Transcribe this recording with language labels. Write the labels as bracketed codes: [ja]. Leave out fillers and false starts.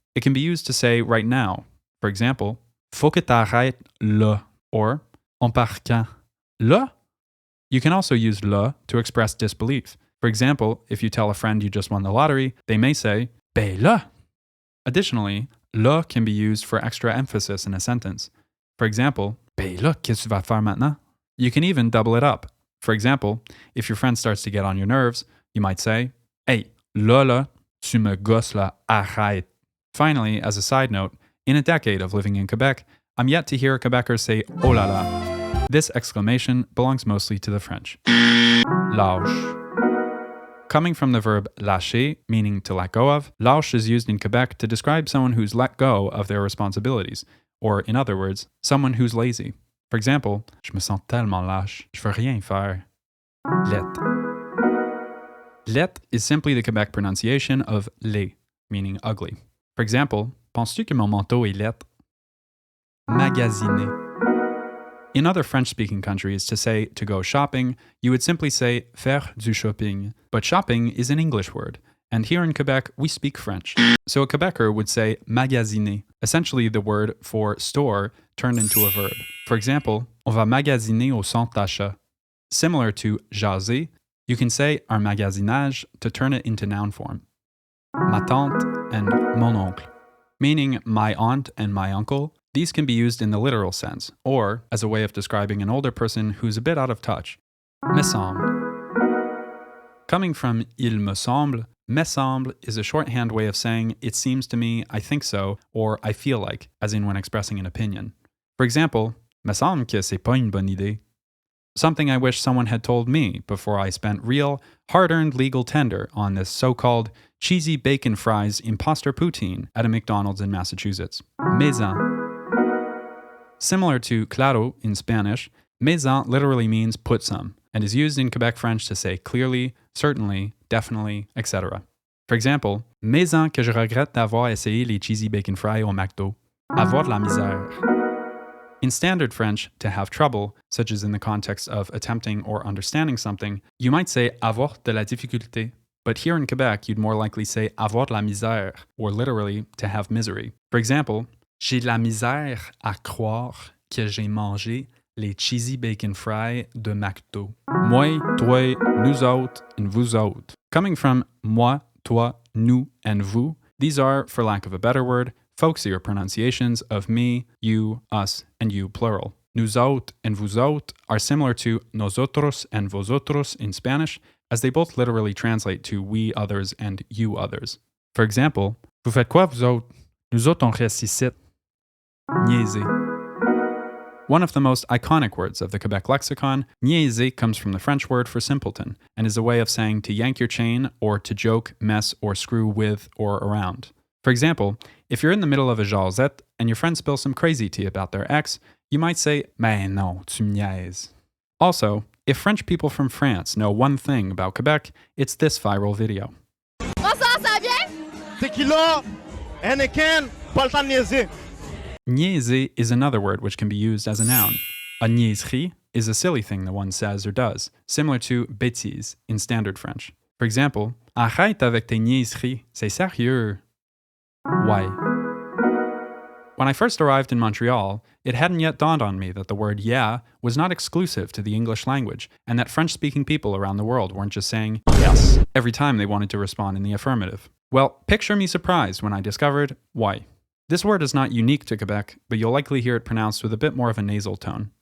[en] It can be used to say right now. For example, [fr] faut que t'arrêtes là, [en] or [fr] on part quand? Là? [en] You can also use là to express disbelief. For example, if you tell a friend you just won the lottery, they may say, [fr] ben là. [en] Additionally, là can be used for extra emphasis in a sentence. For example, [fr] ben là, qu'est-ce que tu vas faire maintenant? [en] You can even double it up. For example, if your friend starts to get on your nerves, you might say, [fr] hey, là, tu me gosses là, arrête. [en] Finally, as a side note, in a decade of living in Quebec, I'm yet to hear a Quebecer say [fr] "oh la la." [en] This exclamation belongs mostly to the French. Lâche. Coming from the verb lâcher, meaning to let go of, lâche is used in Quebec to describe someone who's let go of their responsibilities, or in other words, someone who's lazy. For example, [fr] je me sens tellement lâche, je veux rien faire. [en] Let. Let is simply the Quebec pronunciation of laid, meaning ugly. For example, [fr] penses-tu que mon manteau est laid? Magasiner. [en] In other French-speaking countries, to say to go shopping, you would simply say [fr] faire du shopping. [en] But shopping is an English word, and here in Quebec, we speak French. So a Quebecer would say magasiner, essentially the word for store turned into a verb. For example, [fr] on va magasiner au centre d'achat. [en] Similar to jaser, you can say un magasinage to turn it into noun form. Ma tante and mon oncle, meaning my aunt and my uncle. These can be used in the literal sense, or as a way of describing an older person who's a bit out of touch. Me semble. Coming from [fr] il me semble [en] is a shorthand way of saying it seems to me, I think so, or I feel like, as in when expressing an opinion. For example, [fr] me semble que c'est pas une bonne idée. [en] Something I wish someone had told me before I spent real, hard-earned legal tender on this so-called cheesy bacon fries imposter poutine at a McDonald's in Massachusetts. Maison. Similar to claro in Spanish, maison literally means put some, and is used in Quebec French to say clearly, certainly, definitely, etc. For example, [fr] maison que je regrette d'avoir essayé les [en] cheesy bacon fries [fr] au McDo. Avoir de la misère. [en] In standard French, to have trouble, such as in the context of attempting or understanding something, you might say [fr] avoir de la difficulté. [en] But here in Quebec, you'd more likely say [fr] avoir de la misère, [en] or literally, to have misery. For example, [fr] j'ai de la misère à croire que j'ai mangé les [en] cheesy bacon fries [fr] de McDo. Moi, toi, nous autres, and vous autres. [en] Coming from moi, toi, nous, and vous, these are, for lack of a better word, folksier pronunciations of me, you, us, and you plural. Nous autres and vous autres are similar to nosotros and vosotros in Spanish, as they both literally translate to we others and you others. For example, [fr] vous faites quoi vous autres? Nous autres on reste ici. Niaiser. [en] One of the most iconic words of the Quebec lexicon, niaiser comes from the French word for simpleton, and is a way of saying to yank your chain or to joke, mess, or screw with or around. For example, if you're in the middle of a jasette and your friend spills some crazy tea about their ex, you might say, [fr] mais non, tu me niaises. [en] Also, if French people from France know one thing about Quebec, it's this viral video. [fr] Bonsoir, ça va bien? Tequila, Anakin, pas le temps de niaiser. [en] Niaiser is another word which can be used as a noun. A niaiserie is a silly thing that one says or does, similar to bêtise in standard French. For example, [fr] arrête avec tes niaiseries, c'est sérieux. [en] Why? When I first arrived in Montreal, it hadn't yet dawned on me that the word yeah was not exclusive to the English language, and that French-speaking people around the world weren't just saying yes every time they wanted to respond in the affirmative. Well, picture me surprised when I discovered why. This word is not unique to Quebec, but you'll likely hear it pronounced with a bit more of a nasal tone.